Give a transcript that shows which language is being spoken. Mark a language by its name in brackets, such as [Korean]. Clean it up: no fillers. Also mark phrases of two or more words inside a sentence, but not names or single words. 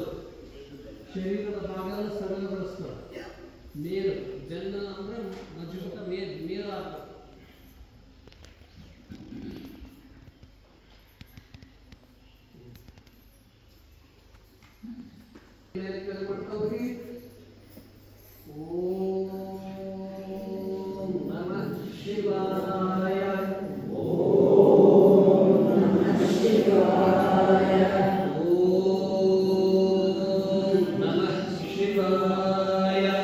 [Kannada] ಶರೀರದ ಭಾಗವನ್ನು ಸರಳಗೊಳಿಸ್ತದೆ. ಮೇರು ಜನ್ನ ಅಂದರೆ ಮಜಬೂತ ಮೇರು ಆಗ್ತದೆ. ಮಾಡ್ತಾವ್ರಿ. [Sanskrit] ಓಂ ನಮಃ ಶಿವಾಯ. ಓಂ ನಮಃ ಶಿವಾಯ. ಓಂ ನಮಃ ಶಿವಾಯ.